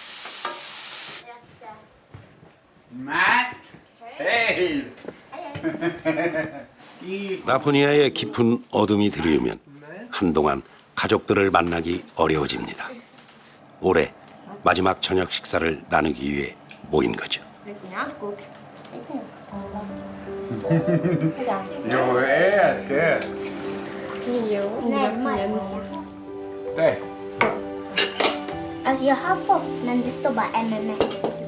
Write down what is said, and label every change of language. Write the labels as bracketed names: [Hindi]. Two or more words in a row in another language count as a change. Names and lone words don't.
[Swedish] Matt! Hej! [Korean] 라포니아의 깊은 어둠이 들이오면 한동안 가족들을 만나기 어려워집니다. 올해 마지막 저녁 식사를 나누기 위해 모인 거죠. [Swedish] Jo, ät. Det. Alltså jag har fått, men det står bara MMS.